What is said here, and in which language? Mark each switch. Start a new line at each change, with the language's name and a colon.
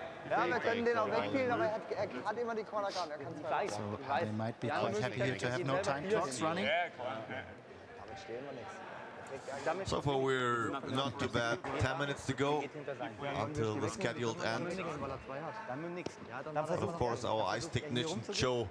German: Ja, wir können den auch wegspielen, aber er hat immer die corner guard. Er kann zwei.
English: So they might be quite happy here to have no time clocks running.
German: Damit stehen wir nichts.
English: So far we're not too bad. 10 minutes to go until the scheduled end.
German: Dann mit nichts.
English: And of course our ice technician Joe